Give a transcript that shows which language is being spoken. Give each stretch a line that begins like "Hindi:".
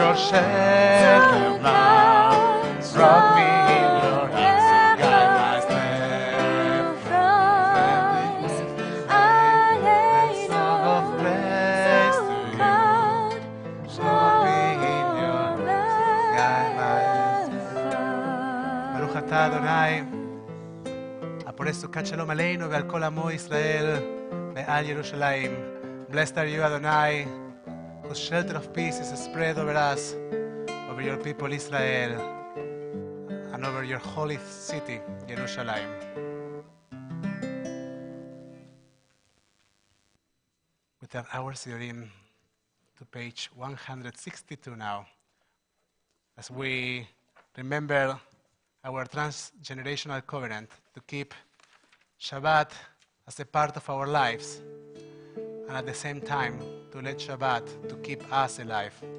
English: And show my life. Rock me in your arms, so guide my steps. Oh, guide my steps and help me find my way. I need your shelter now. Rock me in your arms and guide my steps. Song of praise to you. Rock me in your arms, guide my steps.
Hebrew: Baruch atah Adonai, הפורש סוכת שלום עלינו ועל כל עמו ישראל ועל ירושלים.
English: Blessed are you, Adonai, whose shelter of peace is spread over us, over your people Israel, and over your holy city, Jerusalem. We turn our Sidurim to page 162 now, as we remember our transgenerational covenant to keep Shabbat as a part of our lives, and at the same time to let Shabbat to keep us alive.